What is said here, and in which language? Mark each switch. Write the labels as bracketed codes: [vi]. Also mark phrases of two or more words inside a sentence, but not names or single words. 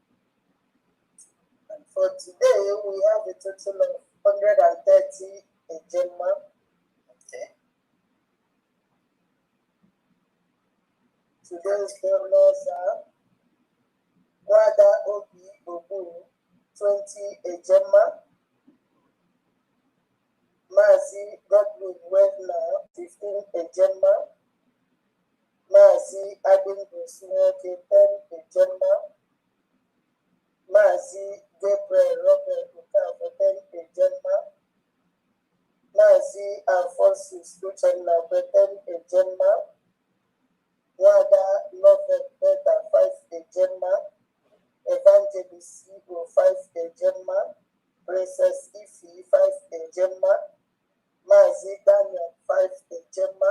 [en] And for today, we have a total of 130 Gemma. Okay. Today's donors are Wada Obi Obu, 20 Gemma. Mazi Godwin Wedna, 15 Gemma. Mazi Adingo Smoke, 10 Gemma. Mazi Gabriel Robert Ukafo, 10 Gemma. Mazi Alphonsus Lucena, 10 Gemma. Wada Lovett Beta, 5 Gemma. Evangelist Sibo, 5 Gemma. Princess Ifi, 5 Gemma. Mazi Daniel, 5 Gemma.